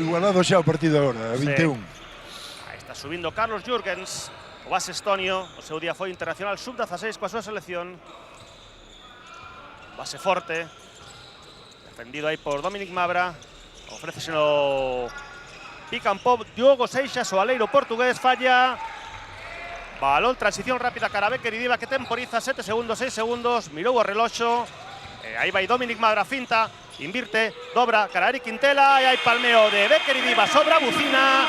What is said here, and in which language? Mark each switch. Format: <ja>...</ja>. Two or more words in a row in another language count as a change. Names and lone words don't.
<gl>Igualado xa o partido agora, 21. Aí está subindo Carlos Jürgens, o base estonio. O seu día foi internacional sub-16 coa súa selección. Base forte. Defendido aí por Dominic Mabra. Ofrece no</gl> <en>pick and pop</en> <gl>Diogo Seixas, o aleiro portugués, falla. Balón, transición rápida cara a Bequeridiva que temporiza 7 segundos, 6 segundos, mirou o reloxo. Aí vai Dominic Mabra, finta, invirte, dobra cara a Eric Quintela e hai palmeo de Bequeridiva sobre a bucina.</gl>